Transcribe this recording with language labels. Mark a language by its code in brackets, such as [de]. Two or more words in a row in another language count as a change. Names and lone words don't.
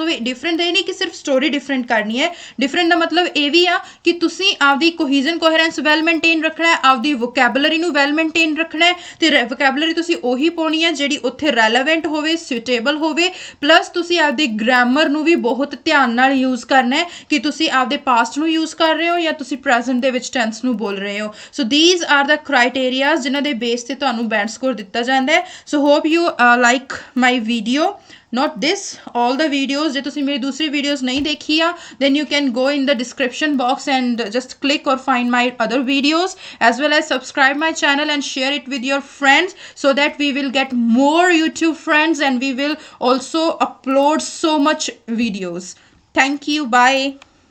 [pa] ਹੋਵੇ ਡਿਫਰੈਂਟ ਇਹ ਨਹੀਂ ਕਿ ਸਿਰਫ ਸਟੋਰੀ ਡਿਫਰੈਂਟ ਕਰਨੀ ਹੈ ਡਿਫਰੈਂਟ ਦਾ ਮਤਲਬ ਇਹ ਵੀ ਆ ਕਿ ਤੁਸੀਂ ਆਪਦੀ [en] cohesion coherence well maintain [pa] ਰੱਖਣਾ ਹੈ ਆਪਦੀ ਵੋਕੈਬਲਰੀ ਨੂੰ [en] well maintain [pa] ਰੱਖਣਾ ਹੈ ਤੇ ਵੋਕੈਬਲਰੀ ਤੁਸੀਂ ਉਹੀ ਪਾਉਣੀ ਹੈ ਜਿਹੜੀ ਉੱਥੇ ਰੈਲੇਵੈਂਟ ਹੋਵੇ ਸੁਟੇਬਲ ਹੋਵੇ ਪਲੱਸ ਤੁਸੀਂ ਆਪਦੀ ਗ੍ਰਾਮਰ ਨੂੰ ਵੀ ਬਹੁਤ ਧਿਆਨ ਨਾਲ ਯੂਜ਼ ਕਰਨਾ ਹੈ ਕਿ ਤੁਸੀਂ ਆਪਦੇ ਪਾਸਟ ਨੂੰ ਯੂਜ਼ ਕਰ ਰਹੇ ਹੋ ਜਾਂ ਤੁਸੀਂ ਪ੍ਰੈਜ਼ੈਂਟ ਦੇ ਵਿੱਚ ਟੈਂਸ ਨੂੰ ਬੋਲ ਰਹੇ ਹੋ ਸੋ [en] these are the criteria [pa] ਜਿਨ੍ਹਾਂ ਦੇ ਬੇਸ ਤੇ ਤੁਹਾਨੂੰ ਬੈਂਡ ਸਕੋਰ ਦਿੱਤਾ ਜਾਂਦਾ ਹੈ ਸੋ [en] hope you like my video not this all the videos [pa] ਜੇ ਤੁਸੀਂ ਮੇਰੀ ਦੂਸਰੀ ਵੀਡੀਓਜ਼ ਨਹੀਂ ਦੇਖੀ ਆ [en] then you can go in the description box and just click or find my other videos as well as subscribe my channel and share it with your friends so that we will get more YouTube friends and we will also upload so much videos thank you bye